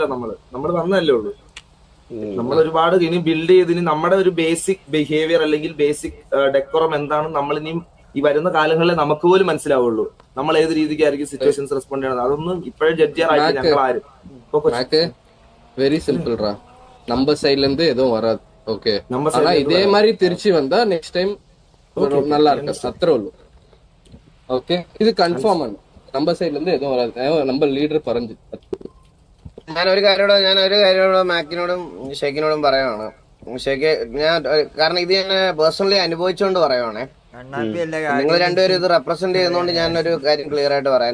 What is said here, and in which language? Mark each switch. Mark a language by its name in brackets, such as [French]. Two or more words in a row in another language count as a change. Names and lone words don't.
[Malayalam] നമ്മൾ വന്നല്ലേ ഉള്ളൂ. നമ്മൾ ഒരുപാട് ഇനി ബിൽഡ് ചെയ്ത് ഇനി നമ്മുടെ ഒരു [English] basic behaviour [Malayalam] അല്ലെങ്കിൽ [English] basic decorum [Malayalam] എന്താണെന്ന് നമ്മൾ ഇനിയും ഈ വരുന്ന കാലങ്ങളിലെ നമുക്ക് പോലും മനസ്സിലാവുള്ളൂ. നമ്മൾ ഏത് രീതിക്കായിരിക്കും സിറ്റുവേഷൻസ് റെസ്പോണ്ട് ചെയ്യണത്. അതൊന്നും ഇപ്പോഴും ജഡ്ജ് ചെയ്യാറായിട്ട് ഞങ്ങൾ ആരും. [English] very simple. [Tamil] நம்ம சைடுல இருந்து எதுவும் வராது. ஓகே, ஆனா இதே மாதிரி திருச்சி வந்தா [English] next time [Tamil] நல்லா இருக்கும். [Malayalam] அത്ര ഉള്ളൂ. ഓക്കെ, ഇത് കൺഫേം ആണ്. நம்ம സൈഡിൽ നിന്ന് എതും വരാതെ നമ്മൾ ലീഡർ പറഞ്ഞു. ഞാൻ ഒരു കാര്യോട് മാക്കിനോടും ഷെയ്ക്കിനോടും പറയുവാണ്. ഷെയ്ക്ക് കാരണം ഇത് ഞാൻ പേഴ്സണലി അനുഭവിച്ചുകൊണ്ട് പറയുവാണേ. നിങ്ങൾ രണ്ടുപേരും ഇത് റെപ്രസെന്റ് ചെയ്യുന്നതുകൊണ്ട് ഞാനൊരു കാര്യം ക്ലിയർ ആയിട്ട് പറയാം.